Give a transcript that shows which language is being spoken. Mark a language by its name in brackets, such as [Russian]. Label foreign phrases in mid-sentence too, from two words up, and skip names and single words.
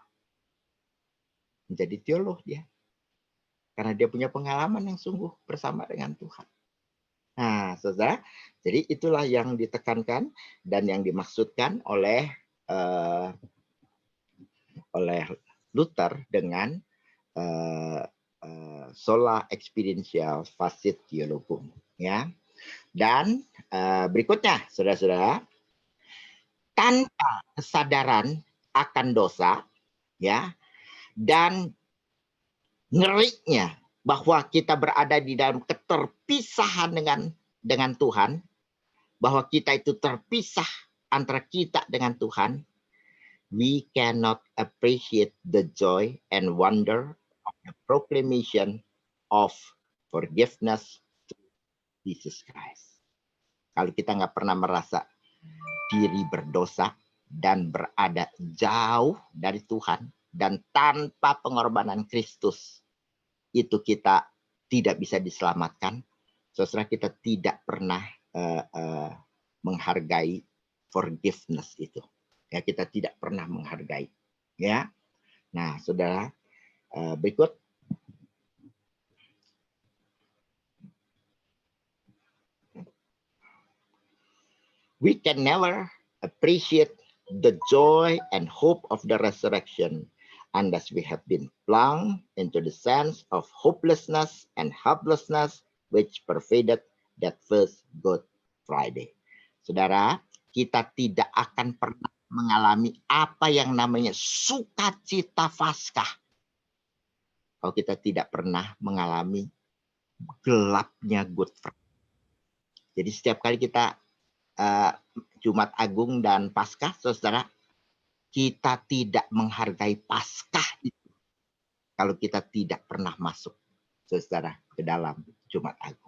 [Indonesian] Menjadi teolog dia. Karena dia punya pengalaman yang sungguh bersama dengan Tuhan. Nah, saudara, jadi itulah yang ditekankan dan yang dimaksudkan oleh Luther dengan [Latin] sola experiential facit theologum, [Indonesian] ya. Dan berikutnya, saudara-saudara, tanpa kesadaran akan dosa, ya, dan ngerinya bahwa kita berada di dalam keterpisahan dengan Tuhan, bahwa kita itu terpisah antara kita dengan Tuhan, [English] we cannot appreciate the joy and wonder of the proclamation of forgiveness to Jesus Christ. [Indonesian] Kalau kita nggak pernah merasa diri berdosa dan berada jauh dari Tuhan, dan tanpa pengorbanan Kristus, itu kita tidak bisa diselamatkan. Saudara, kita tidak pernah menghargai forgiveness itu. Ya, kita tidak pernah menghargai. Ya, nah, saudara, berikut. [English] We can never appreciate the joy and hope of the resurrection unless we have been plunged into the sense of hopelessness and helplessness which pervaded that first Good Friday. [Indonesian] Saudara, kita tidak akan pernah mengalami apa yang namanya sukacita Paskah kalau kita tidak pernah mengalami gelapnya Good Friday. Jadi setiap kali kita Jumat Agung dan Paskah, saudara, kita tidak menghargai Paskah itu kalau kita tidak pernah masuk, saudara, ke dalam Jumat Agung.